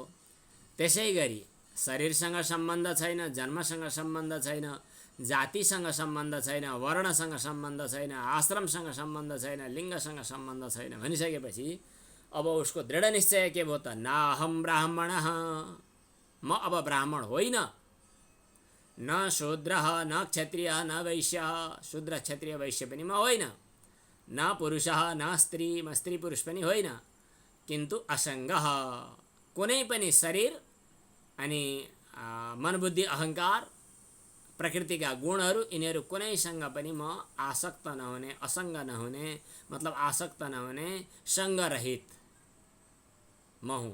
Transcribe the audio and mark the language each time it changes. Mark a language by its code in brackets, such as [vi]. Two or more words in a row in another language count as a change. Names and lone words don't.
[ne] त्यसै गरी शरीरसँग सम्बन्ध छैन, जन्मसँग सम्बन्ध छैन, जातिसँग सम्बन्ध छैन, वर्णसँग सम्बन्ध छैन, आश्रमसँग सम्बन्ध छैन, लिङ्गसँग सम्बन्ध छैन भनिसकेपछि अब उसको दृढ निश्चय के भयो त, [sa] नाहम ब्राह्मणः, [ne] म अब ब्राह्मण होइन, [sa] न शूद्रः न क्षत्रियः न वैश्यः, [ne] शूद्र क्षत्रिय वैश्य पनि म होइन, [sa] न पुरुषः न स्त्री, [ne] म स्त्री पुरुष पनि होइन, [sa] किन्तु असङ्गः, [ne] कुनै पनि शरीर अनि मनबुद्धि अहङ्कार प्रकृतिका गुणहरू यिनीहरू कुनैसँग पनि म आसक्त नहुने, असङ्ग नहुने, मतलब आसक्त नहुने, सङ्गरहित म हुँ।